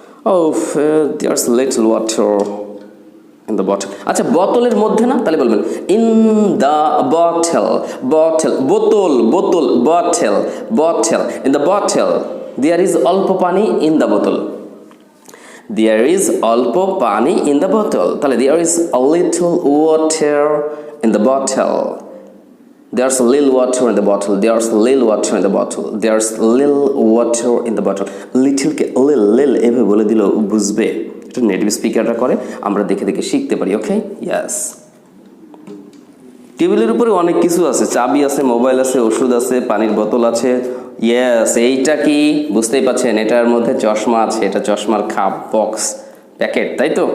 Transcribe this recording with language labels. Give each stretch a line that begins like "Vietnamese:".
English: ও there's little water in the bottle.
Bangla: আচ্ছা, বোতলের মধ্যে না, তাহলে বলবেন ইন দ্য বটল, বটল, বোতল, বোতল, bottle, bottle,
English: in the bottle there is
Bangla: অল্প পানি ইন দ্য বোতল।
English: There is
Bangla: অল্প পানি
English: in the bottle, তাহলে there is a little water in the bottle. There's a little water in the bottle. There's a little water in the bottle. There's a little water in the bottle.
Bangla: Little K little এভাবে বলে দিল বুঝবে।
English: এটা নেটিভ স্পিকাররা করে,
Bangla: আমরা দেখে দেখে শিখতে পারি। ওকে, ইয়েস। টেবিলের উপরে অনেক কিছু আছে, চাবি আছে, মোবাইল আছে, ওষুধ আছে, পানির বোতল আছে। ইয়েস, এইটা কি বুঝতেই পাচ্ছেন? এটার মধ্যে চশমা আছে, এটা চশমার খাপ, বক্স, প্যাকেট, তাই তো?